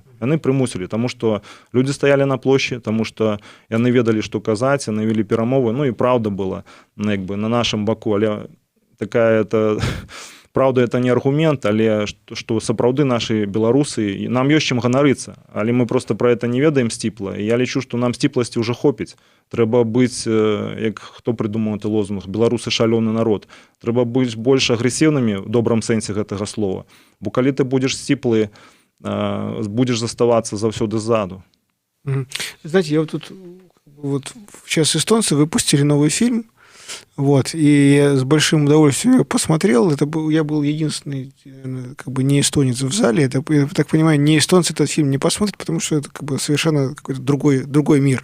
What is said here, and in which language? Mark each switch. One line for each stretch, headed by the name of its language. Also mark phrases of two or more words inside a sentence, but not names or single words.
Belarusian: Яны прымусілі, таму што людзі стаялі на плошчы, таму што яны ведалі, што казаць, яны вялі перамовы, і праўда была на нашым баку, але такая это праўда, это не аргумент, але што сапраўды нашы беларусы, нам ёсць чым ганарыцца, але мы просто пра это не ведаем сціпла. І я лічу, што нам сціпласці ўжо хопіць. Трэба быць, як хто прыдумаў гэты лозунг, беларусы шалёны народ. Трэба быць больш агрэсіўнымі ў добрым сэнсе гэтага слова. Бо калі ты будзеш сціплы, будзеш заставацца заўсёды ззаду.
Russian: Знаете, я вот сейчас эстонцы выпустили новый фильм, вот, и я с большим удовольствием его посмотрел. Я был единственный, как бы, не эстонец в зале. Я так понимаю, не эстонцы этот фильм не посмотрят, потому что это, как бы, совершенно какой-то другой мир.